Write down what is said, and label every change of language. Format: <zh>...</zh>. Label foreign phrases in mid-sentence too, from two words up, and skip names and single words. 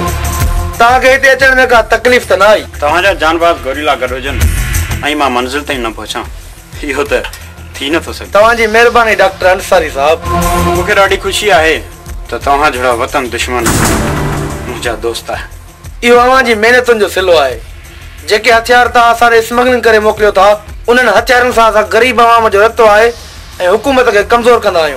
<sd>ताके हिते अचण में का तकलीफ त ना आई। तव्हांजा जानबाज़ गोरिल्ला गॾोजन ऐं मां मंज़िल ताईं न पहुचां इहो त थी नथो सघे। तव्हांजी महिरबानी डॉक्टर अंसारी साहब। मूंखे ॾाढी ख़ुशी आहे त तव्हां जहिड़ा वतन दुश्मन मुंहिंजा दोस्त आहे। इहो अव्हां जी महिनतुनि जो सिलो आहे। जेके हथियार तव्हां असांखे स्मगलिंग करे मोकिलियो था उन्हनि हथियारनि सां असां ग़रीब अवाम जो रतो आहे ऐं हुकूमत खे कमज़ोर कंदा आहियूं।</sd>